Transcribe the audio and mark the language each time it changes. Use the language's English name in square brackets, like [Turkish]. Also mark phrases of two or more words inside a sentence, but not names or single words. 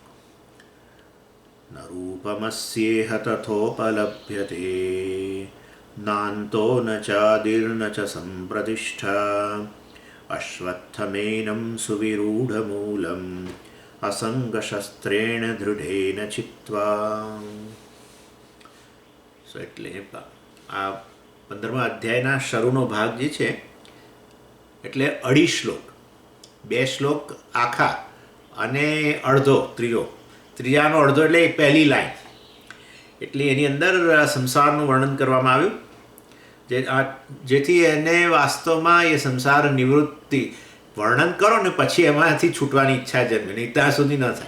[Sanskrit] न रूपमस्येह तथोपलभ्यते नान्तो न चादिर्न च सम्प्रतिष्ठा अश्वत्थमेनं सुविरूढमूलम् असङ्गशस्त्रेण दृढेन चित्वा। [Gujarati] એટલે આ 15મા અધ્યાયના શરૂનો ભાગ જે છે એટલે 2.5 શ્લોક, 2 શ્લોક આખા અને અડધો ત્રીજાનો અડધો એટલે પહેલી લાઈન, એટલે એની અંદર સંસારનું વર્ણન કરવામાં આવ્યું જેથી એને વાસ્તવમાં એ સંસાર નિવૃત્તિ વર્ણન કરો ને પછી એમાંથી છૂટવાની ઈચ્છા જન્મે, નહીં ત્યાં સુધી ન થાય.